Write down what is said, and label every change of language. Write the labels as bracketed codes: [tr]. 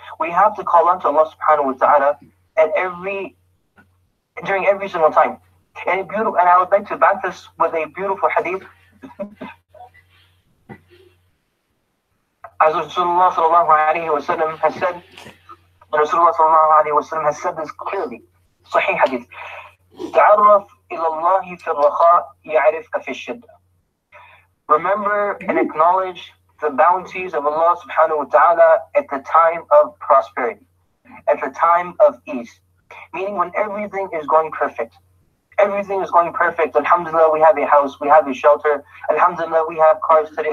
[en] We have to call on to Allah subhanahu wa ta'ala during every single time. And I would like to back this with a beautiful hadith. As Rasulullah sallallahu alayhi wa sallam has said, Rasulullah sallallahu alayhi wa sallam has said this clearly. Sahih hadith. [ar] تعرف إلى الله في الرخاء يعرفك في الشدة. [en] Remember and acknowledge the bounties of Allah subhanahu wa ta'ala at the time of prosperity, at the time of ease. Meaning when everything is going perfect. Everything is going perfect. Alhamdulillah, we have a house, we have a shelter. Alhamdulillah, we have cars today.